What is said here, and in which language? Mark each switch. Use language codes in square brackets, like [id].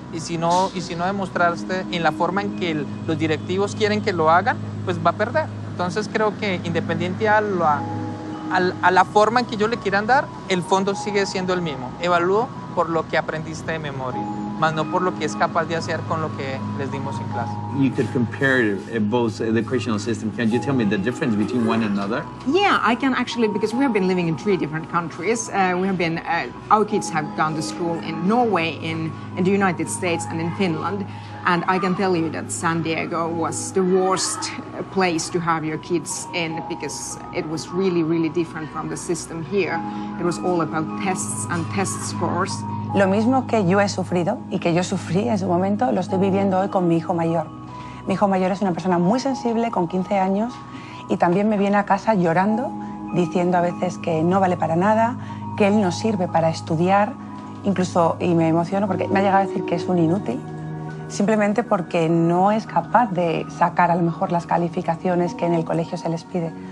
[es] Y si no demostraste en la forma en que los directivos quieren que lo hagan, pues va a perder. Entonces creo que independiente a la forma en que ellos le quieran dar, el fondo sigue siendo el mismo. Evalúo por lo que aprendiste de memoria, más no por lo que es capaz de hacer con lo que les dimos en clase. [en] You could compare both educational systems. Can you tell me the difference between one and another? Yeah, I can actually, because we have been living in 3 different countries. Our kids have gone to school in Norway, in the United States, and in Finland. And I can tell you that San Diego was the worst place to have your kids in, because it was really, really different from the system here. It was all about tests and test scores. [es] Lo mismo que yo he sufrido y que yo sufrí en su momento, lo estoy viviendo hoy con mi hijo mayor. Mi hijo mayor es una persona muy sensible, con 15 años, y también me viene a casa llorando, diciendo a veces que no vale para nada, que él no sirve para estudiar, incluso, y me emociono porque me ha llegado a decir que es un inútil, simplemente porque no es capaz de sacar a lo mejor las calificaciones que en el colegio se les pide.